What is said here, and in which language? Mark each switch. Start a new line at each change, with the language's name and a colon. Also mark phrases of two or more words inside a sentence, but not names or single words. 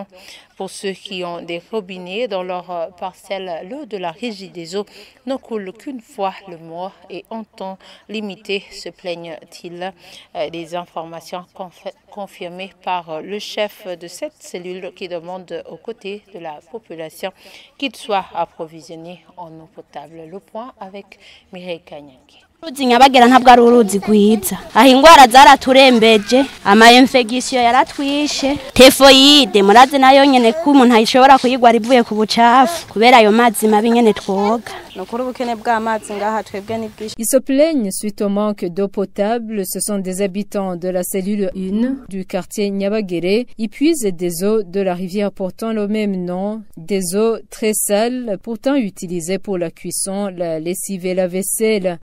French: Pour ceux qui ont des robinets dans leur parcelle, l'eau de la régie des eaux ne coule qu'une fois le mois et en temps limité, se plaignent-ils. Des informations confirmées par le chef de cette cellule qui demande aux côtés de la population qu'il soit approvisionné en eau potable. Le point avec Mireille Kanyangi.
Rundi: Uruzi Nyabagera ntabwo ari uruzi rwiza, aho ingwara zaraturembeje, ama-infection yaratwishe, typhoide murazi nayo nyene ko umuntu ayishobora kuyigwara ivuye ku bucafu kubera ayo mazi mabi nyene twoga.
French: Ils se plaignent suite au manque d'eau potable. Ce sont des habitants de la cellule 1 du quartier Nyabagere. Ils puisent des eaux de la rivière portant le même nom, des eaux très sales, pourtant utilisées pour la cuisson, la lessive et la vaisselle.